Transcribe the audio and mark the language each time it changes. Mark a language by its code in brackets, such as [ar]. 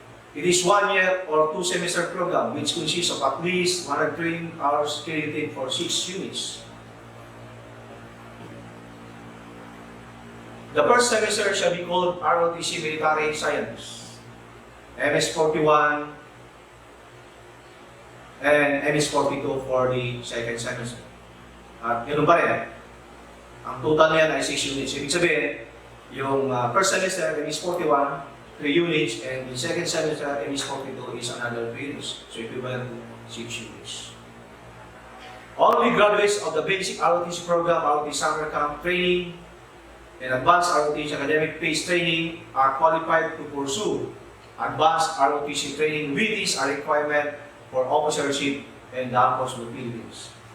[en] It is 1 year or 2 semester program which consists of at least 100 training hours credited for 6 units. The first semester shall be called ROTC Military Science, MS-41, and MS-42 for the second semester. [tl] At yun pa rin, ang total niyan ay 6 units. Ibig sabihin, yung [en] first semester, MS-41, 3 units, and the second semester, MS-42 is another 3 units. So equivalent to 6 units. Only graduates of the basic ROTC program, ROTC summer camp training, and advanced ROTC academic phase training are qualified to pursue advanced ROTC training with this a requirement for officership and the Armed Forces of the Philippines.